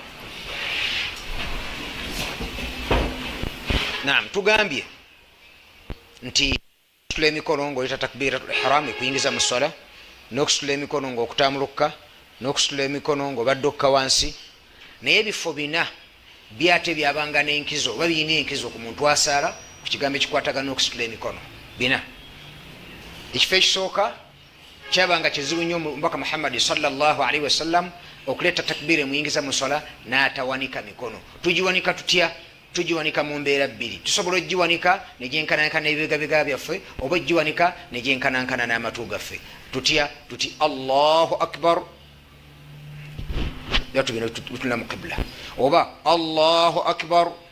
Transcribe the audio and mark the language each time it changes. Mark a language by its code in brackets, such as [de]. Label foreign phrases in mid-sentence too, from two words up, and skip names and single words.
[lg] Naam, tugambye nti okusitula emikono ng'oyita [ar] تكبيرة الإحرام [lg] ekuyingiza mu swala, n'okusitula emikono ng'okutambuluka, n'okusitula emikono ng'obadde okka wansi. Naye ebifo bina byate byabanga n'enkizo oba birina enkizo ku muntu asaala ku kigambo ekikwatagana n'okusitula emikono bina. Ekifo ekisooka kyabanga kizibu nnyo omubaka Muhammad [ar] صلى الله عليه وسلم [lg] okuleeta takbira emuyingiza mu swala n'atawanika mikono. Tugiwanika tutya? Tugiwanika mu mbeera bbiri. Tusobola ogiwanika ne gyenkanankana n'ebibegabega byaffe oba ogiwanika ne gyenkanankana n'amatu gaffe. Tutya? Tuti [ar] الله أكبر [lg] yatubina tutula mu qibla oba [ar] الله أكبر.